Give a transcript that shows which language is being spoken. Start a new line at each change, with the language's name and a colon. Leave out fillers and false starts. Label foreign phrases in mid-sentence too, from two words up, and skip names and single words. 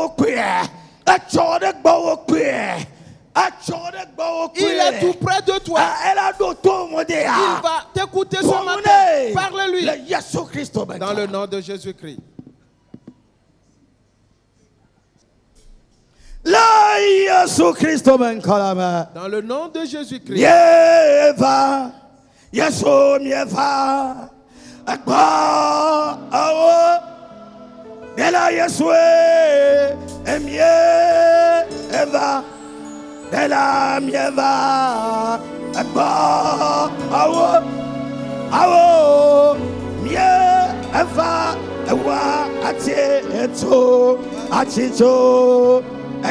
French: Il est tout près de toi. Il va t'écouter ce matin. Parle-lui. Dans le nom de Jésus-Christ. Dans le nom de Jésus-Christ.
Ewe: Ela mieva agba awo mieva ewa ati eto